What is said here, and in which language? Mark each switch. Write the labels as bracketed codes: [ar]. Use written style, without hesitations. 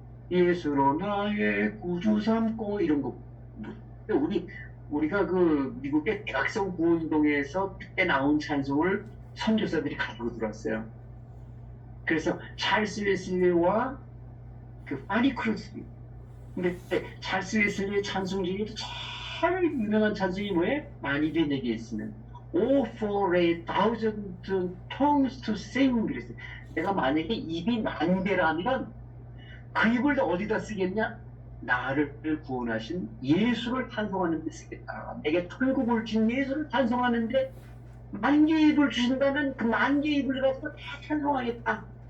[ko] 예수로 나의 구주 삼고 이런 거. 우리가 그 미국의 대각성 구운동에서 그때 나온 찬송을 선교사들이 가지고 들어왔어요. 그래서 찰스 웨슬리와 그 아니 크로스비. 근데 찰스 웨슬리의 찬송 중에도 제일 유명한 찬송이 뭐예요? 만입이 내게 있으면 [en] Oh for a thousand tongues to sing [ko] 그랬어요. 내가 만약에 입이 10,000개라면 그 입을 어디다 쓰겠냐? 나를 구원하신 예수를 찬송하는 데 쓰겠다. 내게 천국을 준 예수를 찬송하는데 10,000개 입을 주신다면 그 10,000개 입을 가지고 다 찬송하겠다.